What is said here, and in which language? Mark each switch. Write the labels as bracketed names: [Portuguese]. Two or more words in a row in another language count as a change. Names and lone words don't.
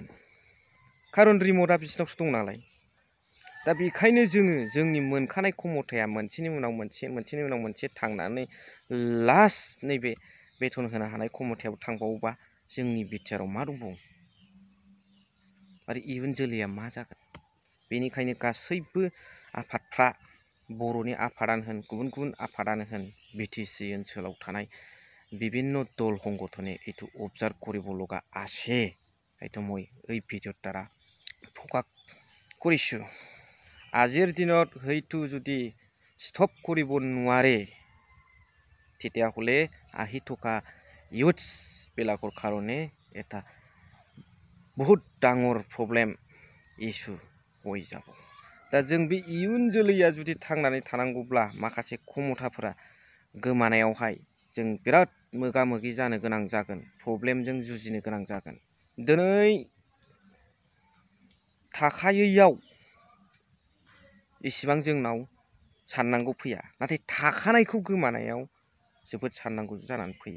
[Bodo] खारन रिमटआ बिसिनावसो दं नालाय। दा बेखायनो जोंनि मोनखानाय खमथाया मोनसेनि उनाव मोनसे, मोनसेनि उनाव मोनसे थांनानै लास्ट नैबे बेथन होनो हानाय खमथायाव थांबावोबा जोंनि बिटिआराव मा दंबावो आरो इयुन जोलैया मा जागोन? बेनिखायनो गासैबो आफादफ्रा, बर'नि आफादानो होन, गुबुन गुबुन आफादानो होन, बिटिसि ओनसोलाव थानाय [Assamese] বিভিন্ন দল সংগঠনে এইটো অবজাৰ্ভ কৰিব লগা আছে। এইটো মই এই ভিডিঅ'ৰ দ্বাৰা প্ৰকাশ কৰিছোঁ। আজিৰ দিনত হয়তো যদি ষ্টপ কৰিব নোৱাৰে তেতিয়াহ'লে আহি থকা ইউথছবিলাকৰ কাৰণে এটা বহুত ডাঙৰ [English] problem issue [Assamese] হৈ যাব। [Bodo] दा जों बे इयुन जोलैया जुदि थांनानै थानांगौब्ला माखासे खमथाफोरा गोमानायावहाय जों बिराद मोगा मोगि जानो गोनां जागोन, प्रब्लेमजों जुजिनो गोनां जागोन। दिनै थाखायैयाव इसिबां जोंनाव साननांगौ फैया, नाथाय थाखानायखौ गोमानायाव जोबोद साननांगौ जानानै फैयो।